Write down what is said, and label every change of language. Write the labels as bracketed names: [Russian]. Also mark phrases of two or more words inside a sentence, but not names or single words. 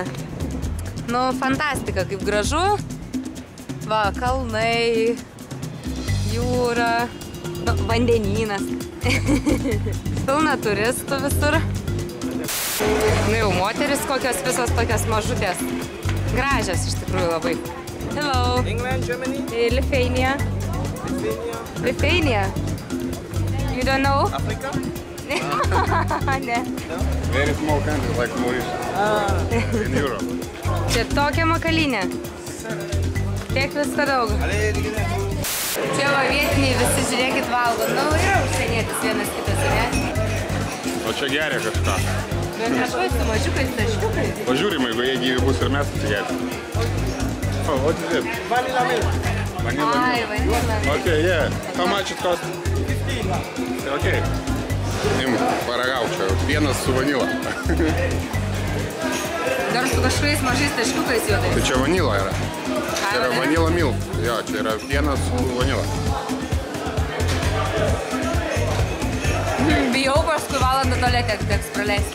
[Lithuanian] Nu, fantastika, kaip gražu. Va, kalnai, jūra, nu, vandenynas. Pilna turistų visur. Nu jau moteris kokios visos tokios mažutės. Gražios iš tikrųjų labai. [English] Hello. England, Germany? Lithuania. Lithuania. You don't know? Africa? [Lithuanian] Ne. [English] Very small country like Mauritius in Europe. [Lithuanian] Čia tokia makalynė. Tiek visko daug. Čia va vietiniai visi, žiūrėkit, valgo. Nu, yra užsienietis vienas kitas, ne? O čia geria kažką. Bet kažkoj su mažiukais taškiukais. Pažiūrim, jeigu jie gyvi bus ir mes atsigersim. [English] Oh, what is it? Vanilla milk. Vanilla Ai, milk. vanilla. Okay, yeah. How much it cost? 15. [Lithuanian] Okay. Paragauk čia. Pienas su vanila. Dar su kažkokiais mažais taškiukais juodais. Tai čia vanila yra. Čia yra [English] vanilla milk. [Lithuanian] Jo, čia yra pienas su vanila. Bijau, paskui valandą tualete teks praleisti.